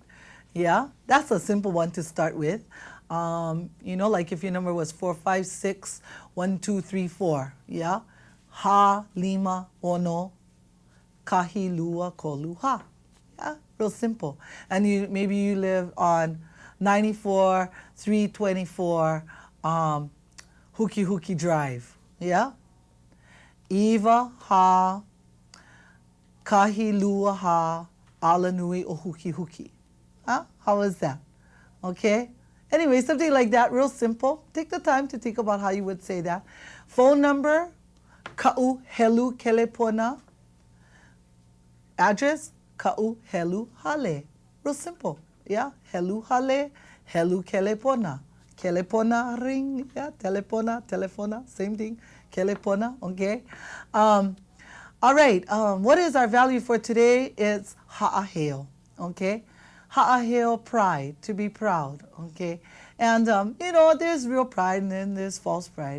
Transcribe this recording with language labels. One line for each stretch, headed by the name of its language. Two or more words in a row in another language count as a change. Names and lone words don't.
English: Yeah, that's a simple one to start with. You know, like if your number was 456-1234, yeah?
Hawaiian: Ha, lima, ono, kahi, lua, kolu, ha.
English: Yeah, real simple. And maybe you live on 94-324 Huki Huki Drive, yeah?
Hawaiian: Iwa ha, kahi lua ha, ala nui o huki huki.
English: Huh? How is that? Okay? Anyway, something like that, real simple. Take the time to think about how you would say that. Phone number,
Hawaiian: ka'u helu kelepona.
English: Address,
Hawaiian: ka'u helu hale.
English: Real simple. Yeah?
Hawaiian: Helu hale, helu kelepona.
English: Kelepona ring, yeah? Telepona, telefona, same thing. Kelepona, okay? All right, what is our value for today? It's ha'aheo, okay? Ha'aheo, pride, to be proud, okay? And, you know, there's real pride and then there's false pride.